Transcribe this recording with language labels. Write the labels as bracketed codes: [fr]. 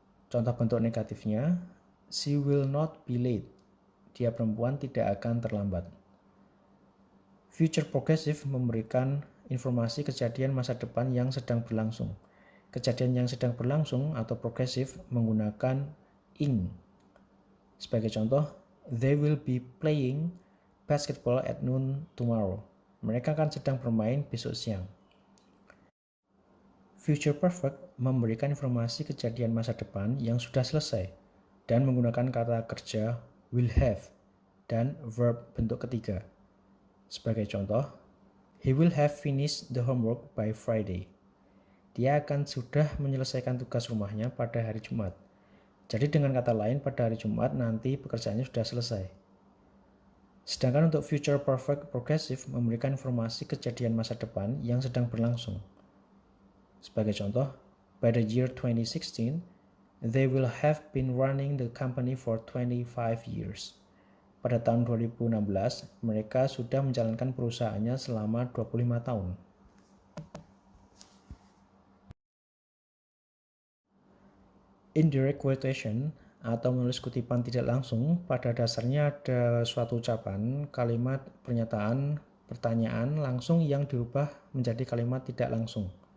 [id] Contoh bentuk negatifnya, [en] she will not be late. [id] Dia perempuan tidak akan terlambat. Future progressive memberikan informasi kejadian masa depan yang sedang berlangsung. Kejadian yang sedang berlangsung atau progressive menggunakan ing. Sebagai contoh, [en] they will be playing basketball at noon tomorrow. [id] Mereka akan sedang bermain besok siang. Future perfect memberikan informasi kejadian masa depan yang sudah selesai dan menggunakan kata kerja will have dan verb bentuk ketiga. Sebagai contoh, [en] he will have finished the homework by Friday. [id] Dia akan sudah menyelesaikan tugas rumahnya pada hari Jumat. Jadi dengan kata lain pada hari Jumat nanti pekerjaannya sudah selesai. Sedangkan untuk future perfect progressive memberikan informasi kejadian masa depan yang sedang berlangsung. Sebagai contoh, [en] by the year 2016, they will have been running the company for 25 years. [id] Pada tahun 2016, mereka sudah menjalankan perusahaannya selama 25 tahun. Indirect quotation atau menulis kutipan tidak langsung pada dasarnya ada suatu ucapan, kalimat, pernyataan, pertanyaan langsung yang dirubah menjadi kalimat tidak langsung.